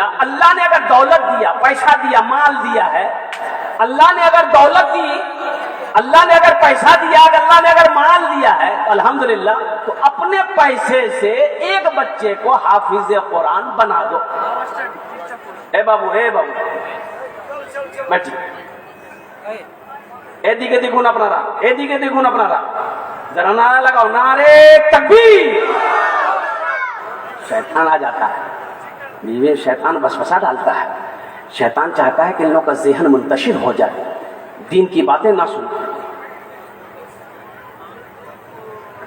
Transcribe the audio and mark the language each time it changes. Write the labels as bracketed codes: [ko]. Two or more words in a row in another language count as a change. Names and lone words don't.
[ur] اللہ نے اگر دولت دیا, پیسہ دیا, مال دیا ہے, اللہ نے اگر دولت دی, اللہ نے اگر پیسہ دیا, اللہ نے اگر مال دیا ہے الحمدللہ, تو اپنے پیسے سے ایک بچے کو حافظ قرآن بنا دو. اے بابو, اے بابو بیٹھی, [bn] ایدیকে দেখুন আপনারা, এইদিকে দেখুন আপনারা, [ur] ذرا نعرہ لگاؤ, نعرے تکبیر. شیطان آ جاتا ہے, یہ شیطان وسوسہ ڈالتا ہے. شیطان چاہتا ہے کہ ان لوگوں کا ذہن منتشر ہو جائے, دین کی باتیں نہ سنیں.